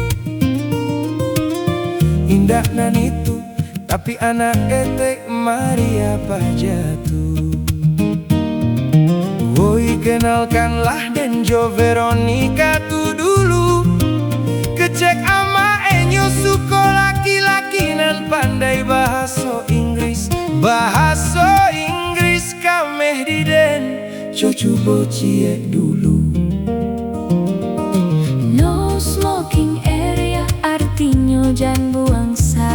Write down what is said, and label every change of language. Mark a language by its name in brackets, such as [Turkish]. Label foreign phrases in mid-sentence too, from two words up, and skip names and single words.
[Minangkabau] Indah nan itu tapi anak etek mari apa jatuh. Woi kenalkanlah Denjo Veronica tu dulu. Kecek ama enyo suko laki-laki nan pandai bahasa Inggris. Bahasa Inggris kameh di den coba ciek dulu. [English] No smoking area [Minangkabau] artinya jangan buang